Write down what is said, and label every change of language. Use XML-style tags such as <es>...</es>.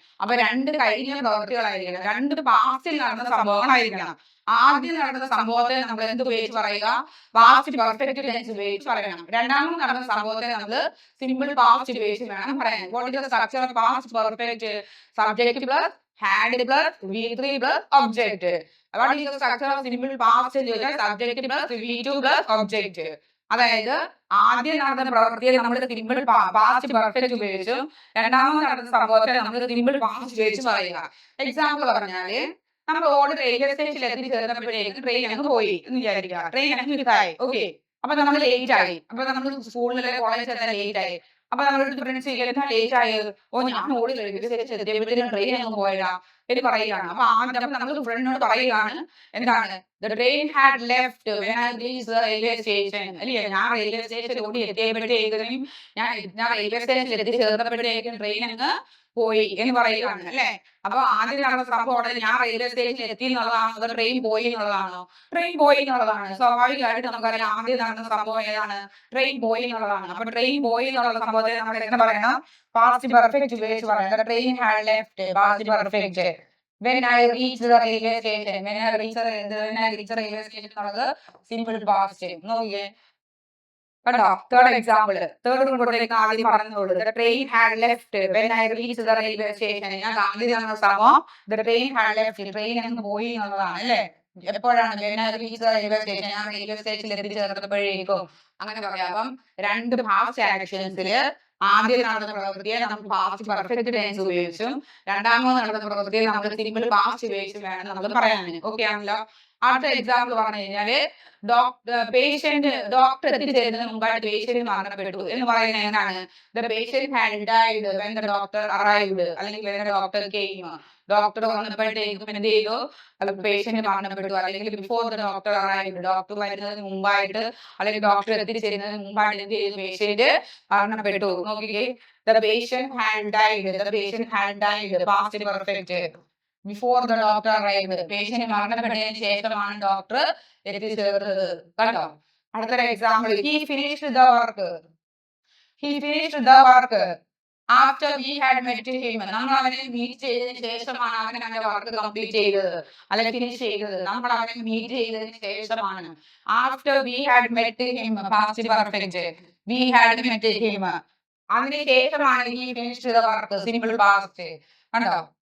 <ml>അപ്പൊ രണ്ട് കഴിഞ്ഞ പ്രവൃത്തികളായിരിക്കണം, രണ്ട് പാസ്റ്റിൽ നടന്ന സംഭവങ്ങളായിരിക്കണം. ആദ്യം നടന്ന സംഭവത്തെ നമ്മൾ എന്ത് ഉപയോഗിച്ച് പറയുക? പാസ്റ്റ് പെർഫെക്റ്റ് ടെൻസ് ഉപയോഗിച്ച് പറയണം. രണ്ടാമത് നടന്ന സംഭവത്തെ നമ്മൾ സിമ്പിൾ പാസ്റ്റ് ഉപയോഗിച്ച് വേണം പറയാൻ.</ml> <en>What is the structure of past perfect? Subject plus had plus V3 plus object. What is the structure of simple past tense? Subject plus V2 plus object.</en> <ml>അതായത് ആദ്യം നടന്ന പ്രവൃത്തിയെ നമ്മൾ സിമ്പിൾ പാസ്റ്റ് പെർഫെക്റ്റ് ഉപയോഗിച്ചും രണ്ടാമത് നടന്ന സംഭവത്തെ നമ്മൾ സിമ്പിൾ പാസ്റ്റ് ഉപയോഗിച്ച് പറയുക. എക്സാമ്പിൾ പറഞ്ഞാല് നമ്മൾ ഓൾഡ് റെയിൽവേ സ്റ്റേഷനിൽ എത്തിച്ചേർന്നപ്പോഴേക്കും ട്രെയിൻ അങ്ങ് പോയി എന്ന് വിചാരിക്കുക. ട്രെയിൻ അങ്ങ് മിസ്സായി. ഓക്കെ, അപ്പൊ നമ്മൾ ലേറ്റ് ആയി. അപ്പൊ നമ്മൾ സ്കൂളിലെ കോളേജിൽ തന്നെ ലേറ്റ് ആയി. അപ്പൊ നമ്മുടെ ഫ്രണ്ട്സ് ലേറ്റ് ആയത്, ഞാൻ ഓടി റെയിൽവേ സ്റ്റേഷനിൽ എത്തിയപ്പോഴത്തേക്കും ട്രെയിൻ അങ്ങ് പോയതാ എന്ന് പറയുകയാണ്. അപ്പൊ ആദ്യം നമ്മൾ ഫ്രണ്ടിനോട് പറയുകയാണ്, എന്താണ്,</ml> <en>the train had left when I reached the railway station.</en> <ml>അല്ലേ, ഞാൻ റെയിൽവേ സ്റ്റേഷനിൽ ഓടി എത്തിയപ്പോഴത്തേക്കും ഞാൻ റെയിൽവേ സ്റ്റേഷനിൽ എത്തിച്ചേർന്നപ്പോഴത്തേക്കും ട്രെയിൻ അങ്ങ് പോയി എന്ന് പറയുകയാണ്. അല്ലെ, അപ്പൊ ആദ്യം നടന്ന സംഭവം ഞാൻ റെയിൽവേ സ്റ്റേഷനിൽ എത്തി എന്നുള്ളതാണോ അതോ ട്രെയിൻ പോയി എന്നുള്ളതാണോ? ട്രെയിൻ പോയി എന്നുള്ളതാണ്. സ്വാഭാവികമായിട്ട് നമുക്കറിയാം ആദ്യം നടന്ന സംഭവം ഏതാണ്? ട്രെയിൻ പോയി എന്നുള്ളതാണ്. അപ്പൊ ട്രെയിൻ പോയി എന്നുള്ള സംഭവത്തെ നമ്മൾ എങ്ങനെ പറയണം? പാസ്റ്റ് പെർഫെക്റ്റ് ഉപയോഗിച്ച് പറയാം.</ml> <en>Train had left, past perfect. When I reached the railway station, when I reached the railway station</en> <ml>എന്നുള്ളത് സിമ്പിൾ പാസ്റ്റ്. നോക്കിയേ, കണ്ടോ? തേർഡ് എക്സാമ്പിൾ, തേർഡ് കൂടെ ആദ്യം പറഞ്ഞോളൂ.</ml> <en>The train had left when I reached the railway station.</en> <ml>ഞാൻ ആദ്യം നടന്ന സംഭവം</ml> <en>the train had left,</en> <ml>train അങ്ങ് പോയി എന്നുള്ളതാണ്. അല്ലേ, എപ്പോഴാണ്?</ml> <en>when I reached the railway station,</en> <ml>ഞാൻ റെയിൽവേ സ്റ്റേഷനിൽ എത്തിച്ചേർന്നപ്പോഴേക്കും അങ്ങനെ പറയാം. അപ്പം രണ്ട് പാസ്റ്റ് ആക്ഷൻസിൽ ആദ്യം നടന്ന പ്രവൃത്തിയെ നമുക്ക് പാസ്റ്റ് പെർഫെക്റ്റ് ടെൻസ് ഉപയോഗിച്ചും രണ്ടാമത് നടന്ന പ്രവൃത്തിയെ നമ്മൾ സിമ്പിൾ പാസ്റ്റ് ഉപയോഗിച്ചും വേണം നമ്മൾ പറയാൻ. ഓക്കെ ആണല്ലോ? അടുത്ത എക്സാമ്പിൾ പറഞ്ഞു കഴിഞ്ഞാല് ഡോക്ടർ എത്തിച്ചേരുന്നതിന് മുമ്പായിട്ട് പേഷ്യന്റ് മരണപ്പെട്ടു എന്ന് പറയുന്നത് എങ്ങനെയാണ്?</ml> <en>The patient had died when the doctor arrived,</en> <ml>അല്ലെങ്കിൽ</ml> <en>when the doctor came.</en> <ml>Doctor വന്നപ്പോഴത്തേക്കും എന്ത് ചെയ്തു? പേഷ്യന്റ് മരണപ്പെട്ടു. അല്ലെങ്കിൽ</ml> <en>before the doctor arrived,</en> <ml>doctor വരുന്നതിന് മുമ്പായിട്ട് അല്ലെങ്കിൽ ഡോക്ടർ എത്തിച്ചേരുന്നതിന് മുമ്പായിട്ട് എന്ത് ചെയ്തു? പേഷ്യന്റ് മരണപ്പെട്ടു. നോക്കിക്കേ,</ml> <en>the patient had died, the patient had died, past perfect. Before the doctor arrived,</en> <ml>patient മരണപ്പെട്ടതിന് ശേഷമാണ് ഡോക്ടർ എത്തിച്ചേർന്നത്. കണ്ടോ? അടുത്തൊരു example,</ml> <en>he finished the work. He finished the work after we had met him.</en> <ml>നമ്മൾ അവനെ meet ചെയ്തതിന് ശേഷമാണ് അവൻ അവന്റെ വർക്ക് കംപ്ലീറ്റ് ചെയ്തത് അല്ലെങ്കിൽ ഫിനിഷ് ചെയ്തത്. നമ്മൾ അവനെ മീറ്റ് ചെയ്തതിന് ശേഷമാണ്.</ml> <en>After we had met him, past perfect. We had met him.</en> <ml>അതിന് ശേഷമാണ്</ml> <en>he finished the work, simple past.</en> <ml>കണ്ടോ?</ml>